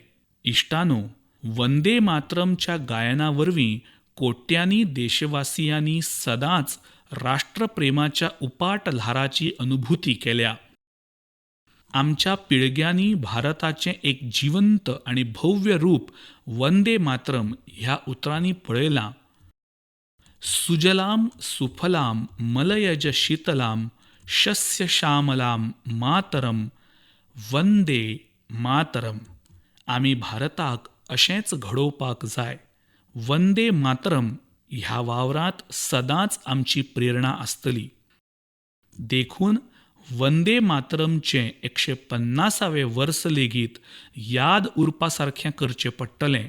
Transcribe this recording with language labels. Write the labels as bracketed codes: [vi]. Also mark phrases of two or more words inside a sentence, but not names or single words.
[kok] इश्टानो, वंदे मातरमच्या गायना वरवीं कोट्यांनी देशवासियांनी सदांच राष्ट्रप्रेमाच्या उपाट ल्हाराची अनुभूती केल्या. आमच्या पिळग्यांनी भारताचें एक जिवंत आणि भव्य रूप वंदे मातरम ह्या उतरांनी पळयलां. [sa] सुजलाम सुफलाम मलयज शीतलाम शस्य श्यामलाम मातरम वंदे मातरम. [kok] आमी भारताक अशेंच घडोवपाक जाय. वंदे मातरम ह्या वावरांत सदांच आमची प्रेरणा आसतली. देखून वंदे मातरमचें 150वें वर्स लेगीत याद उरपा सारकें करचें पडटलें.